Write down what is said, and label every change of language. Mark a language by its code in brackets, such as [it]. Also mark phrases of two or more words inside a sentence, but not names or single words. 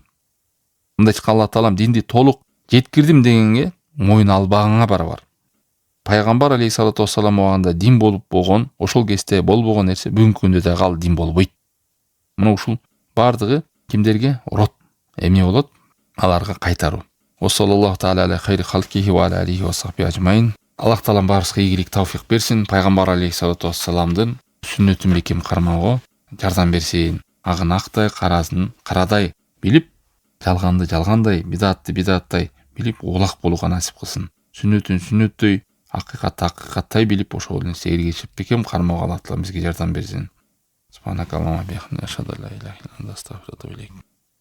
[ky] Мындайча Аллах таалам динди толук жеткирдим дегенге моюн албаганга барабар. Пайгамбар [ar] عليه الصلاة والسلام [ky] убагында дин болуп болгон, ошол кезде болбогон нерсе бүгүнкү күндө дагы ал дин болбойт. Мына ушул бардыгы кимдерге урот эмне болот? Аларга кайтаруу. [ar] صلى الله تعالى على خير خلقه وعلى آله وصحبه أجمعين. [ky] Аллах таалам баарыбызга ийгилик тавфик берсин. Пайгамбар [ar] عليه الصلاة والسلام [ky] сүннөтүн бекем кармоого жардам берсин. Агын актай, карасын карадай билип, жалганды жалгандай, бидатты бидаттай билип улак болууга насип кылсын. Сүннөтүн сүннөтдөй, акыйкатты акыйкаттай билип, ошол нерсеге эргешип бекем кармоого Аллах таалам бизге жардам берсин. [ar] سبحانك اللهم وبحمدك أشهد أن لا إله إلا أنت أستغفرك وأتوب إليك.